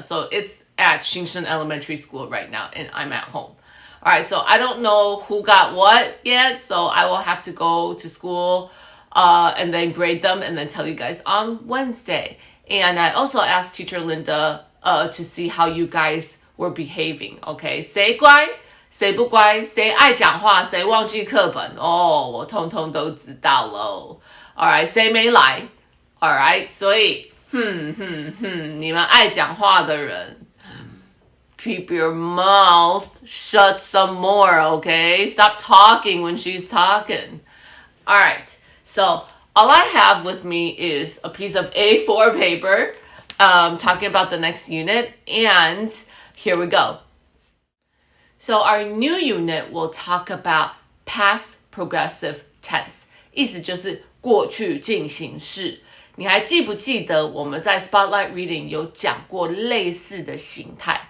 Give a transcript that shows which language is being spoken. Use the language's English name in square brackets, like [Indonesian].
[English] So it's at Xingshen Elementary School right now, and I'm at home. All right, so I don't know who got what yet, so I will have to go to school and then grade them and then tell you guys on Wednesday. And I also asked Teacher Linda to see how you guys were behaving, okay? [Chinese] 谁乖谁不乖，谁爱讲话，谁忘记课本哦，我通通都知道喽。 [English] Alright， [Chinese] 谁没来 [English] ？Alright， [Chinese] 所以，你们爱讲话的人 [English] ，keep your mouth shut some more, okay? Stop talking when she's talking. Alright, so all I have with me is a piece of A4 paper, talking about the next unit, and here we go. So our new unit will talk about past progressive tense. [Chinese] 意思就是过去进行式。你还记不记得我们在 Spotlight Reading 有讲过类似的形态？